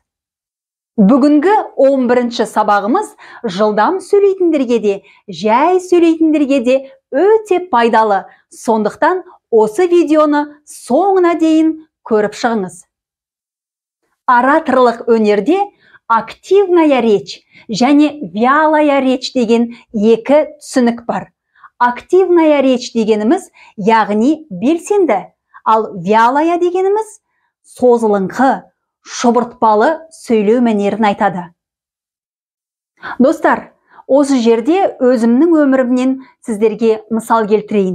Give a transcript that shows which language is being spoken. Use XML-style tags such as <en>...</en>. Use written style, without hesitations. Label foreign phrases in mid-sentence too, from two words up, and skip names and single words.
<kk>Бүгінгі 11-ші сабағымыз жылдам сөйлейтіндерге де, жай сөйлейтіндерге де өте пайдалы. Сондықтан осы видеоны соңына дейін көріп шығыңыз. Ораторлық өнерде</kk> <ru>активная речь</ru> <kk>және</kk> <ru>вялая речь</ru> <kk>деген екі түсінік бар.</kk> <ru>Активная речь</ru> <kk>дегеніміз яғни белсенді, ал вялая дегеніміз созылыңқы, шұбыртпалы сөйлеу мәнерін айтады. Достар, осы жерде өзімнің өмірімнен сіздерге мысал келтірейін.</kk>